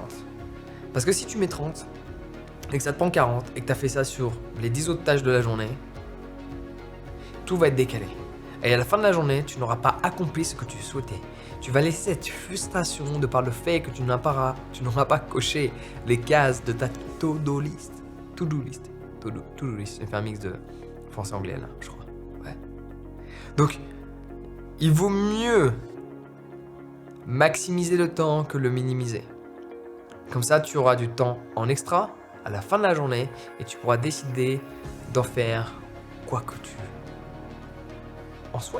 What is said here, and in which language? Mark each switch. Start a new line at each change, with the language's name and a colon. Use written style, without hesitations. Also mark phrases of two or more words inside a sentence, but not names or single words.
French: Parce que si tu mets 30 et que ça te prend 40 et que tu as fait ça sur les 10 autres tâches de la journée, tout va être décalé. Et à la fin de la journée, tu n'auras pas accompli ce que tu souhaitais. Tu vas laisser cette frustration de par le fait que tu n'auras pas coché les cases de ta
English: to-do list. To-do list. To-do list.
French: J'ai fait un mix de français-anglais là, je crois. Ouais. Donc, il vaut mieux maximiser le temps que le minimiser. Comme ça, tu auras du temps en extra à la fin de la journée et tu pourras décider d'en faire quoi que tu en souhaites.